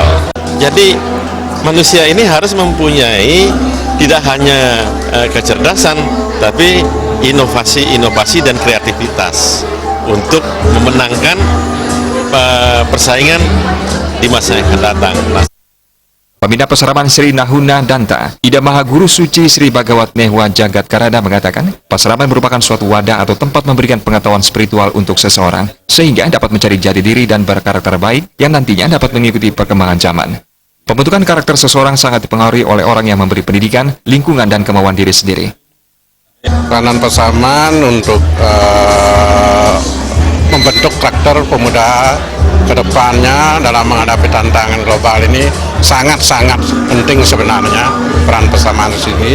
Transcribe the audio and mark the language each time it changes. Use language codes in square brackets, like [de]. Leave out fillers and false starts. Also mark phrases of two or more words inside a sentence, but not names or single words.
[id] Jadi manusia ini harus mempunyai tidak hanya kecerdasan, tapi inovasi dan kreativitas untuk memenangkan persaingan di masa yang akan datang. Pembina Paseraman Sri Nahuna Danta, Ida Maha Guru Suci Sri Bhagawat Nehwa Jagat Karada mengatakan, Paseraman merupakan suatu wadah atau tempat memberikan pengetahuan spiritual untuk seseorang, sehingga dapat mencari jati diri dan berkarakter baik yang nantinya dapat mengikuti perkembangan zaman. Pembentukan karakter seseorang sangat dipengaruhi oleh orang yang memberi pendidikan, lingkungan, dan kemauan diri sendiri. Peranan Paseraman untuk membentuk karakter pemuda ke depannya dalam menghadapi tantangan global ini sangat-sangat penting sebenarnya peran Paseraman di sini.